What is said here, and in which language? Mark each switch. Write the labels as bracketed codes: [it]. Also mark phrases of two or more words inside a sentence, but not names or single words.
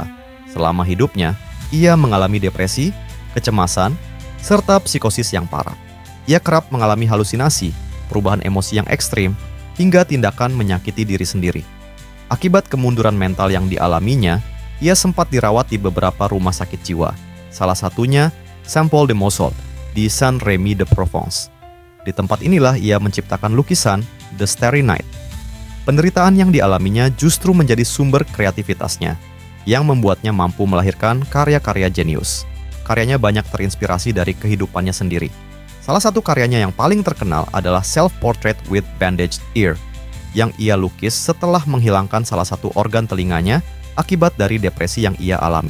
[id] Selama hidupnya, ia mengalami depresi, kecemasan, serta psikosis yang parah. Ia kerap mengalami halusinasi, perubahan emosi yang ekstrim, hingga tindakan menyakiti diri sendiri. Akibat kemunduran mental yang dialaminya, ia sempat dirawat di beberapa rumah sakit jiwa. Salah satunya, Saint-Paul-de-Moselle di Saint-Rémy-de-Provence. Di tempat inilah ia menciptakan lukisan The Starry Night. Penderitaan yang dialaminya justru menjadi sumber kreativitasnya, yang membuatnya mampu melahirkan karya-karya jenius. Karyanya banyak terinspirasi dari kehidupannya sendiri. Salah satu karyanya yang paling terkenal adalah Self-Portrait with Bandaged Ear, yang ia lukis setelah menghilangkan salah satu organ telinganya akibat dari depresi yang ia alami.